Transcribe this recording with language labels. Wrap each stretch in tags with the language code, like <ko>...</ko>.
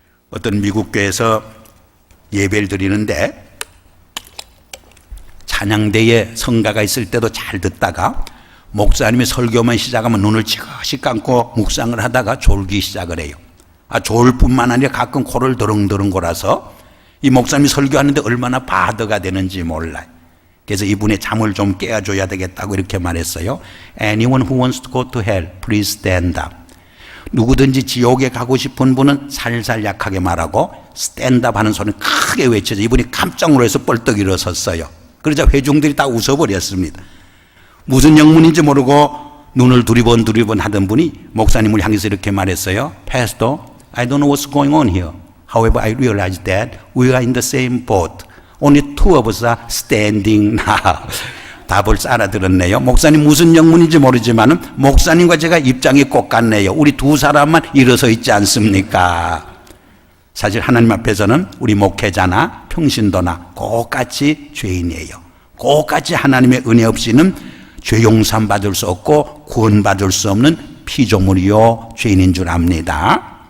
<ko>어떤 미국 교회에서 예배를 드리는데 찬양대에 성가가 있을 때도 잘 듣다가 목사님이 설교만 시작하면 눈을 지그시 감고 묵상을 하다가 졸기 시작을 해요. 졸 뿐만 아니라 가끔 코를 더렁더렁 골아서 이 목사님이 설교하는데 얼마나 바드가 되는지 몰라요. 그래서 이분의 잠을 좀 깨워줘야 되겠다고 이렇게 말했어요.</ko> <en>Anyone who wants to go to hell, please stand up.</en> <ko>누구든지 지옥에 가고 싶은 분은 살살 약하게 말하고</ko> <en>stand up</en> <ko>하는 소리를 크게 외쳐서 이분이 깜짝 놀라서 뻘떡 일어섰어요. 그러자 회중들이 다 웃어버렸습니다. 무슨 영문인지 모르고 눈을 두리번 하던 분이 목사님을 향해서 이렇게 말했어요.</ko> <en>Pastor, I don't know what's going on here. However, I realize that we are in the same boat. Only two of us are standing now.</en> <ko>다 벌써 알아들었네요. 목사님 무슨 영문인지 모르지만 목사님과 제가 입장이 똑같네요. 우리 두 사람만 일어서 있지 않습니까? 사실 하나님 앞에서는 우리 목회자나 평신도나 똑같이 죄인이에요. 똑같이 하나님의 은혜 없이는 죄 용서 받을 수 없고 구원받을 수 없는 피조물이요 죄인인 줄 압니다.</ko>